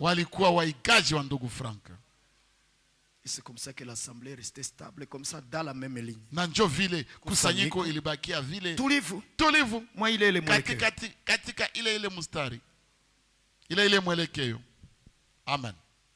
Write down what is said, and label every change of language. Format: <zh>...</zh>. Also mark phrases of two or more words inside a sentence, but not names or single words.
<sw>Walikuwa waigaji wa ndugu Frank.</sw> <fr>Et c'est comme ça que l'assemblée restait stable, comme ça, dans la même ligne.</fr> <sw>Na njo vile kusanyiko Kusanyiko. ilibakia vile Tulivu. tulivu</sw> <fr>Moi, il est le mwelekeo.</fr> <sw>katika ile mustari ile mwelekeo. Amen.</sw>